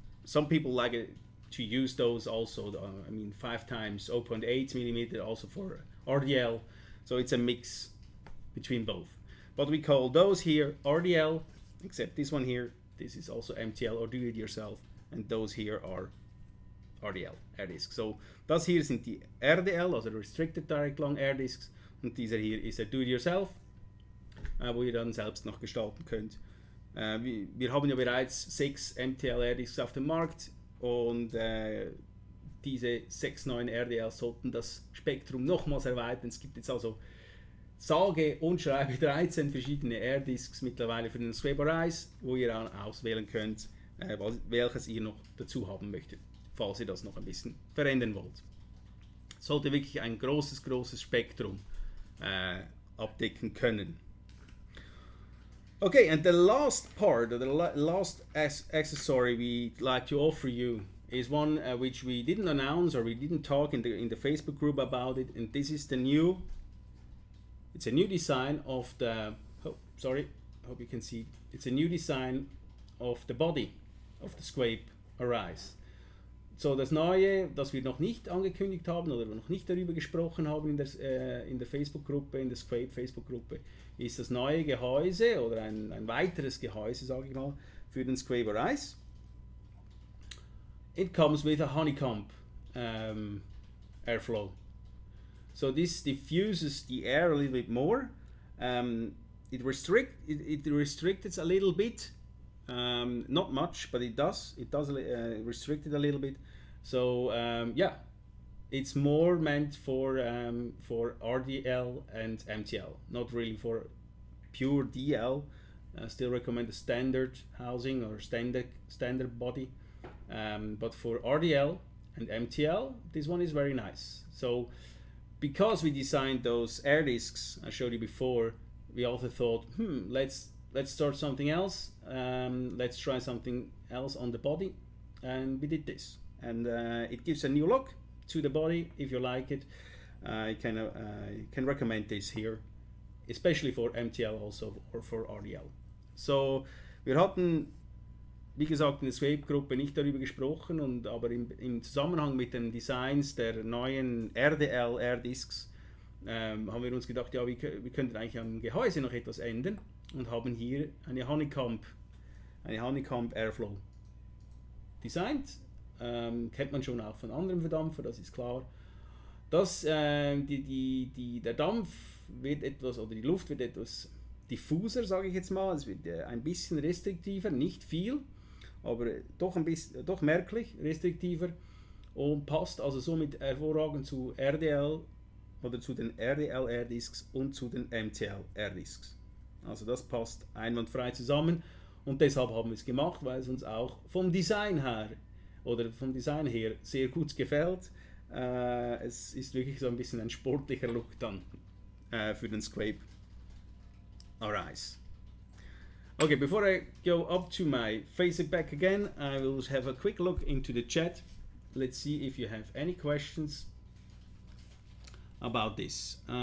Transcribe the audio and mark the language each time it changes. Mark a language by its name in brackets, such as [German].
[English] Some people like it to use those also. 5 times 0.8 millimeter also for RDL. So it's a mix between both. But we call those here RDL, except this one here. This is also MTL or do-it-yourself, and those here are RDL air discs. [German] So das hier sind die RDL, also Restricted Direct Long Air Discs, und dieser hier ist der do-it-yourself, wo ihr dann selbst noch gestalten könnt. Wir haben ja bereits 6 MTL Air Discs auf dem Markt und diese 6 neuen RDL sollten das Spektrum nochmals erweitern. Es gibt jetzt also sage und schreibe 13 verschiedene Air-Discs mittlerweile für den SQuape A, wo ihr auswählen könnt, welches ihr noch dazu haben möchtet, falls ihr das noch ein bisschen verändern wollt. Sollte wirklich ein großes Spektrum abdecken können. [English] Okay, and the last part, or the last accessory we'd like to offer you is one which we didn't announce or we didn't talk in the Facebook group about it, and this is the new. It's a new design of the. Oh, sorry, I hope you can see. It's a new design of the body of the SQuape A. [German] So, das Neue, das wir noch nicht angekündigt haben oder noch nicht darüber gesprochen haben in der Facebook-Gruppe, in der SQuape Facebook-Gruppe, ist das neue Gehäuse oder ein weiteres Gehäuse, sage ich mal, für den SQuape A. [English] It comes with a honeycomb airflow. So this diffuses the air a little bit more. It restricts it a little bit. Not much, but it does restrict it a little bit. So yeah, it's more meant for RDL and MTL, not really for pure DL. I still recommend the standard housing or standard body, but for RDL and MTL, this one is very nice. So because we designed those air discs I showed you before, we also thought, let's start something else. Let's try something else on the body, and we did this. And it gives a new look to the body. If you like it, I can recommend this here, especially for MTL also or for RDL. [German] So, wir hatten, wie gesagt, in der SQuape-Gruppe nicht darüber gesprochen, aber im Zusammenhang mit den Designs der neuen RDL Air Discs haben wir uns gedacht, ja, wir könnten eigentlich am Gehäuse noch etwas ändern und haben hier eine Honeycomb Airflow designt. Kennt man schon auch von anderen Verdampfer, das ist klar. Der Dampf wird etwas, oder die Luft wird etwas diffuser, sage ich jetzt mal. Es wird ein bisschen restriktiver, nicht viel, aber doch merklich restriktiver und passt also somit hervorragend zu RDL oder zu den RDL Air Discs und zu den MTL Air Discs. Also das passt einwandfrei zusammen und deshalb haben wir es gemacht, weil es uns auch vom Design her sehr gut gefällt. Es ist wirklich so ein bisschen ein sportlicher Look dann für den SQuape A. [English] Okay, before I go up to my Facebook back again, I will have a quick look into the chat. Let's see if you have any questions about this.